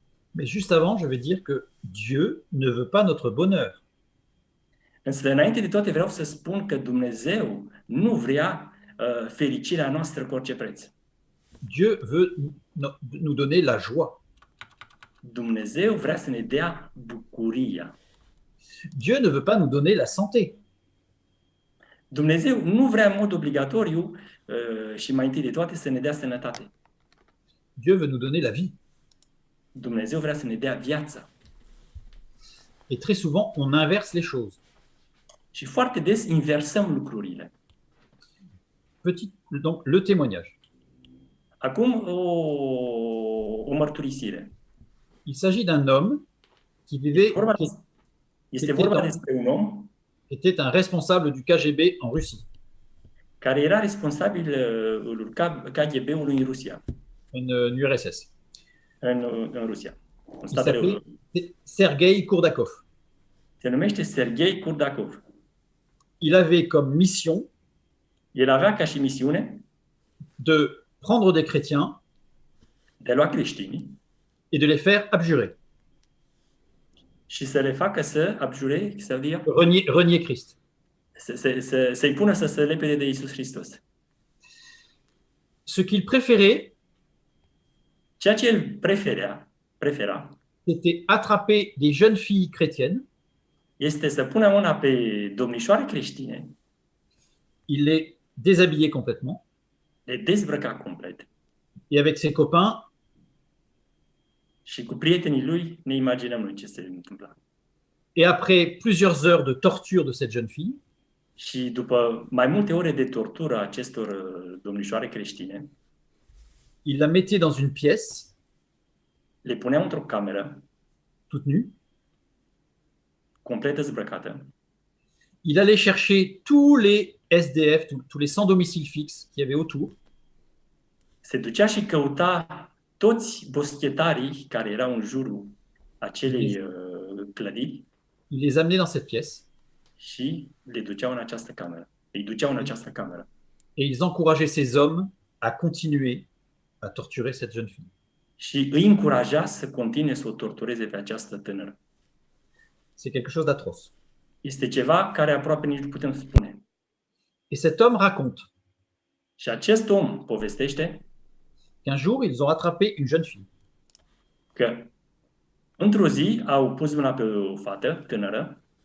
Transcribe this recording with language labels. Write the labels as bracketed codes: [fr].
[fr] Mais juste avant, je vais dire que Dieu ne veut pas notre bonheur. [ro] Însă, înainte de toate, vreau să spun că Dumnezeu nu vrea fericirea noastră cu orice preț. [fr] Dieu veut nous donner la joie. [ro] Dumnezeu vrea să ne dea bucuria. [fr] Dieu ne veut pas nous donner la santé. [ro] Dumnezeu nu vrea în mod obligatoriu și mai întâi de toate să ne dea sănătate. [fr] Dieu veut nous donner la vie. [ro] Dumnezeu vrea să ne dea viața. [fr] Et très souvent, on inverse les choses. [ro] Și foarte des inversăm lucrurile. [fr] Donc, le témoignage. [ro] Acum o mărturisire. [fr] Il s'agit d'un homme qui vivait, [ro] Este vorba despre un om [fr] était un responsable du KGB en Russie. [ro] Care era responsabil KGB-ului în Rusia. În URSS. În Rusia. [fr] Il s'appelait Sergei Kurdakov. [ro] Se numește Sergei Kurdakov. [fr] Il avait comme mission [ro] El avea ca și misiune [fr] de prendre des chrétiens [ro] de a lua creștinii [fr] et de les faire abjurer. [ro] Și să le facă să abjure, să dire [fr] renier Christ. [ro] Să-i pună să se lepede de Iisus Hristos. [fr] Ce qu'il préférait, [ro] ceea ce el prefera, [fr] c'était attraper des jeunes filles chrétiennes. [ro] Este să pună mâna pe domnișoare creștine. [fr] Il les déshabillait complètement. [ro] Le dezbrăca complet. [fr] Et avec ses copains, [ro] și cu prietenii lui ne imaginăm noi ce se întâmpla. [fr] Et après plusieurs heures de torture de cette jeune fille, [ro] și după mai multe ore de tortură a acestor domnișoare creștine, [fr] il la mettait dans une pièce, [ro] le punea într-o cameră, [fr] toute nue, [ro] complet dezbrăcată. [fr] Il allait chercher tous les SDF, tous les sans domicile fixe qu'il y avait autour. [ro] Se ducea și căuta toți boschetarii care erau în jurul acelei clădiri [fr] Il les amenait dans cette pièce [ro] și le duceau în această cameră. Îi duceau în această cameră. [fr] et ils encourageaient ces hommes à continuer à torturer cette jeune fille. [ro] Și îi încuraja să continue să o tortureze pe această tânără. [fr] C'est quelque chose d'atroce. [ro] Este ceva care aproape nici nu putem spune. [fr] Et cet homme raconte [ro] Și acest om povestește [fr] qu'un jour, ils ont attrapé une jeune fille. [ro] că într-o zi au pus mâna pe o fată tânără,